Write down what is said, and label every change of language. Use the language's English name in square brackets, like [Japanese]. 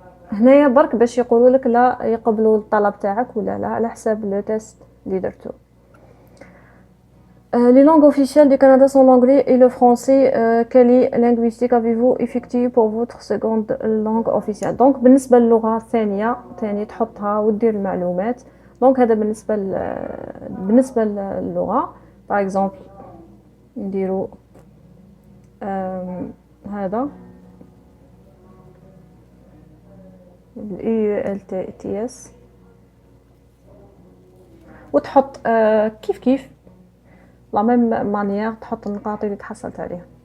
[Arabic] هنايا برك باش يقولوا لك لا يقبلوا الطلب تاعك ولا لا على حساب لو تيست اللي درتو. [French] Les langues officielles du Canada sont l'anglais et le français. Quelle linguistique avez-vous effectué pour votre seconde langue officielle? [Arabic] Donc بالنسبة للغة الثانية تاني تحطها ودير المعلومات. donc هذا بالنسبة للغة. par exemple نديرو هذا ال EULTS وتحط كيف لا ميم مانيير تحط النقاط اللي تحصلت عليها.